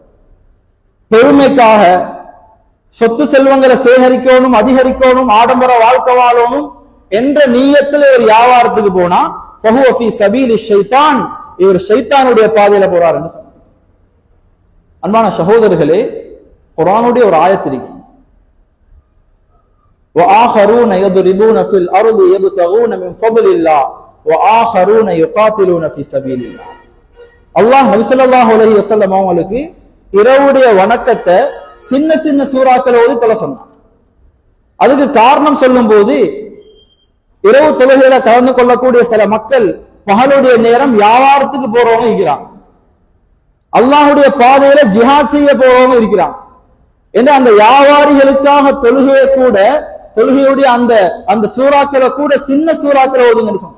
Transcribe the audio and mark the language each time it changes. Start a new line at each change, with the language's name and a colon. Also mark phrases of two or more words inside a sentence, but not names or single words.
Tamil: பெருமைக்காக சொத்து செல்வங்களை சேகரிக்கணும், அதிகரிக்கணும், ஆடம்பர வாழ்க்கை வாழணும் என்ற நீயத்துல ஒரு வியாபாரத்துக்கு போனா
Arabic: فهو في سبيل الشيطان,
Tamil: இவர் ஷைத்தானுடைய பாதையில போறார் என்று சொன்னார். அன்பான சகோதரர்களே, குர்ஆனுடைய ஒரு ஆயத்து இருக்கு,
Arabic: وآخرون يضربون في الأرض يبتغون من فضل الله وآخرون يقاتلون في سبيل الله.
Tamil: அல்லாஹ் நபி
Arabic: صلى الله عليه وسلم
Tamil: அவங்களுக்கு இரவுடைய வணக்கத்தை சின்ன சின்ன சூறாக்களை ஓதி தொழ சொன்னார். அதுக்கு காரணம் சொல்லும் போது, இரவு தொழுகையில கலந்து கொள்ளக்கூடிய சில மக்கள் பகலுடைய நேரம் வியாபாரத்துக்கு போறவங்க இருக்கிறாங்க, அல்லாஹ்வுடைய பாதையில ஜிஹாத் செய்ய போறவங்க இருக்கிறாங்க என்று அந்த வியாபாரிகளுக்காக தொழுகையை கூட, தொழுகையுடைய அந்த அந்த சூறாக்களை கூட சின்ன சூறாக்களை ஓதுங்கன்னு சொன்னாங்க.